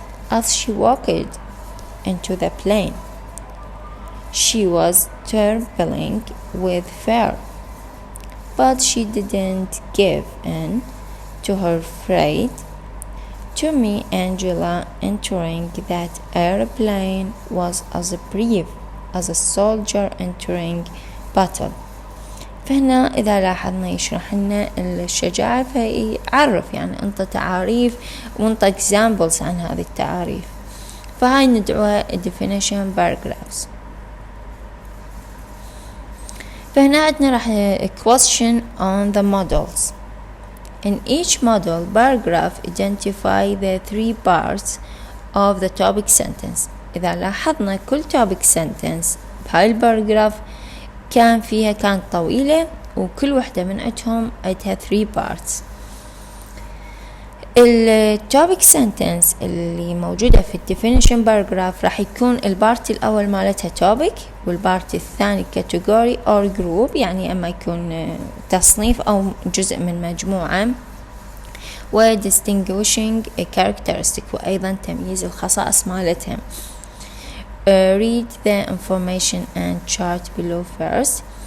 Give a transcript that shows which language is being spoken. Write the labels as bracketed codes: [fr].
[en] As she walked into the plane, she was trembling with fear, but she didn't give in to her fright. To me, Angela entering that airplane was as brave as a soldier entering battle. [ar] فهنا إذا لاحظنا يشرح لنا الشجاعة، فيعرف يعني أنت تعاريف وأنت examples عن هذه التعاريف، فهاي ندعوها [en] definition paragraphs. [ar] فهنا عندنا راح [en] question on the models. In each model paragraph identify the three parts of the topic sentence. [ar] إذا لاحظنا كل [en] topic sentence [ar] بهاي الباراجراف كانت طويلة، وكل وحدة من عندها [en] 3 parts. [ar] التوبيك سنتنس اللي موجودة في الديفينيشن باراجراف راح يكون البارت الأول مالتها توبيك، والبارت الثاني كاتيجوري أو جروب، يعني أما يكون تصنيف أو جزء من مجموعة، و [en] distinguishing characteristic [ar] وأيضا تمييز الخصائص مالتهم. [en] read the information and chart below first.